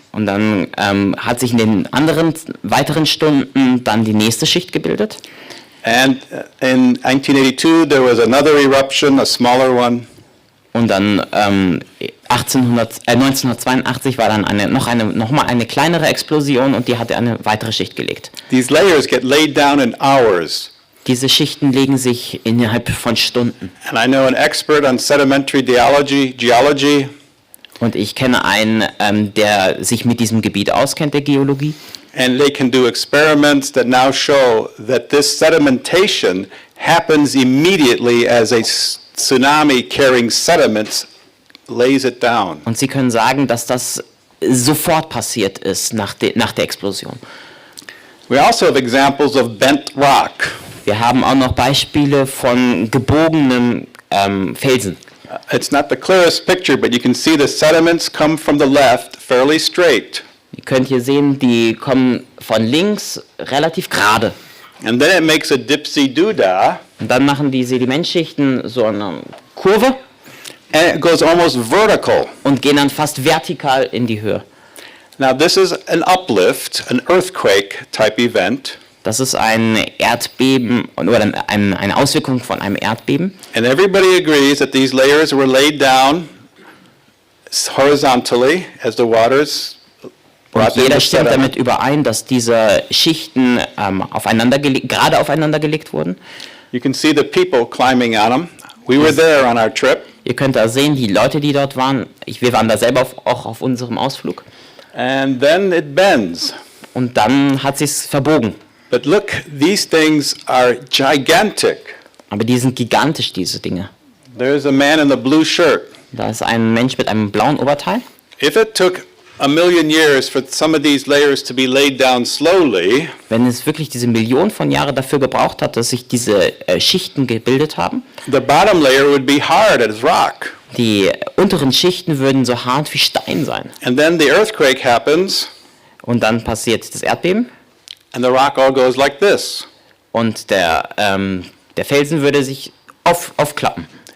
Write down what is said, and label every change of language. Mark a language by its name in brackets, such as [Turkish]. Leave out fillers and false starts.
[German] Und dann hat sich in den weiteren Stunden dann die nächste Schicht gebildet. [English] And in 1982, there was another eruption, a smaller one. [German] Und dann 1982 war dann noch mal eine kleinere Explosion und die hatte eine weitere Schicht gelegt. [English] These layers get laid down in hours. [German] Diese Schichten legen sich innerhalb von Stunden. [English] And I know an expert on sedimentary geology. [German] Und ich kenne einen, der sich mit diesem Gebiet auskennt, der Geologie. [English] And they can do experiments that now show that this sedimentation happens immediately as a tsunami carrying sediments lays it down. [German] Und sie können sagen, dass das sofort passiert ist nach der Explosion. [English] We also have examples of bent rock. [German] Wir haben auch noch Beispiele von gebogenen Felsen. [English] It's not the clearest picture, but you can see the sediments come from the left fairly straight. [German] Ihr könnt hier sehen, die kommen von links relativ gerade. [English] And then it makes a dipsy-doo-dah, [German] Und dann machen die Sedimentschichten so eine Kurve [English] and it goes almost vertical. [German] und gehen dann fast vertikal in die Höhe. [English] Now this is an uplift, an earthquake type event, [German] Das ist ein Erdbeben oder eine Auswirkung von einem Erdbeben. [English] and everybody agrees that these layers were laid down horizontally as the waters [German] Und [English] brought in [German] jeder stimmt [English] sediment. [German] damit überein, dass diese Schichten gerade aufeinander gelegt wurden. [English] You can see the people climbing on them. We were there on our trip, [German] Ihr könnt da sehen, die Leute, die dort waren. Wir waren da selber auch auf unserem Ausflug. [English] and then it bends. [German] Und dann hat sich's verbogen. [English] But look, these things are gigantic. [German] Aber die sind gigantisch, diese Dinge. [English] There's a man in the blue shirt. [German] Da ist ein Mensch mit einem blauen Oberteil. [English] If it took 1,000,000 years for some of these layers to be laid down slowly, [German] Wenn es wirklich diese Millionen von Jahren dafür gebraucht hat, dass sich diese Schichten gebildet haben, [English] the bottom layer would be hard as rock. [German] die unteren Schichten würden so hart wie Stein sein. [English] And then the earthquake happens, [German] Und dann passiert das Erdbeben [English] and the rock all goes like this. [German] und der Felsen würde sich aufklappen.